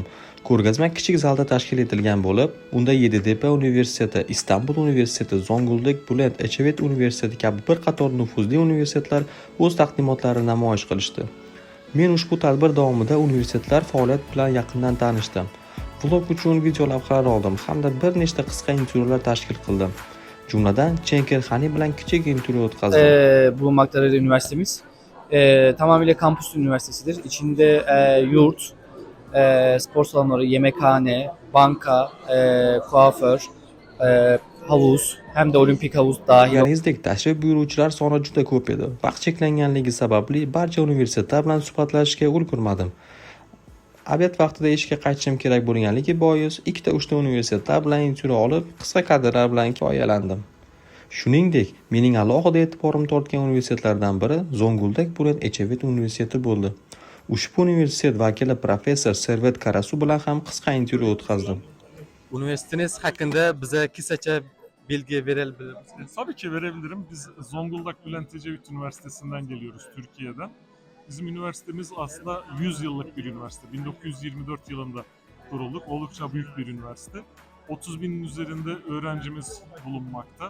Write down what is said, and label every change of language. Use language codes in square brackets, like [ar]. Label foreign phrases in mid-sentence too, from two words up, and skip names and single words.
[uz] Ko'rgazma kichik zalda tashkil etilgan bo'lib, unda Yeditepa universiteti, Istanbul universiteti, Zonguldak, Bulet, Echevit universiteti kabi bir qator nufuzli universitetlar o'z taqdimotlarini namoyish qilishdi. Men ushbu tadbir davomida universitetlar faoliyat bilan yaqindan tanishdim. Vlog uchun video lavhalar oldim hamda bir nechta qisqa intervyular tashkil qildim. Jumladan Çenkelhani bilan kichik intervyu o'tkazdim. [tr] Bulunmaktadır üniversitemiz. Tamamıyla kampüs üniversitesidir. İçinde yurt, spor salonları, yemekhane, banka, kuaför, havuz hem de olimpik havuz dahil. [uz] Bilganingizdek, tashrif buyuruvchilar soni juda ko'p edi. Vaqt cheklanganligi sababli barcha universitetlar bilan suhbatlashishga ulgurmadim. Obed vaqtida ishga qaytishim kerak bo'lganligi bois, 2-3 universitetlar bilan intervyu olib, qisqa kadrlar bilan kifoyalandim. Shuningdek, mening alohida e'tiborim tortgan universitetlardan biri Zonguldak Bulet Echevit universiteti bo'ldi. Ushbu universitet vakili professor Servet Karasu bilan ham qisqa intervyu o'tkazdim. [tr] Üniversiteniz hakkında bize kısaca bilgi verebilir misiniz? Tabii ki verebilirim. Biz Zonguldak Bülent Ecevit Üniversitesi'nden geliyoruz, Türkiye'den. Bizim üniversitemiz aslında 100 yıllık bir üniversite. 1924 yılında kurulduk. Oldukça büyük bir üniversite. 30 binin üzerinde öğrencimiz bulunmakta.